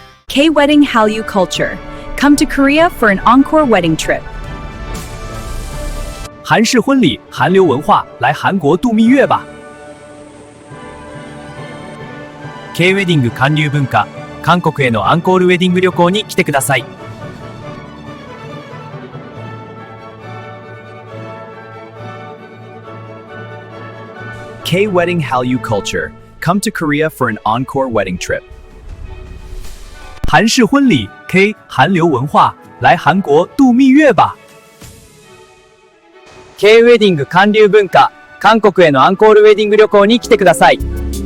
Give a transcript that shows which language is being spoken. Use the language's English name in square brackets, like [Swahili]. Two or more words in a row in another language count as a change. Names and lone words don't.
[English] K-Wedding Hallyu Culture. Come to Korea for an encore wedding trip. [Chinese] 韩式婚礼，韩流文化，来韩国度蜜月吧。 [Japanese] K ウェディング韓流文化、韓国へのアンコールウェディング旅行に来てください。 [English] K Wedding Hallyu Culture. Come to Korea for an encore wedding trip. [Chinese] 韩式婚礼 K 韩流文化，来韩国度蜜月吧。 [Japanese] K ウェディング韓流文化、韓国へのアンコールウェディング旅行に来てください。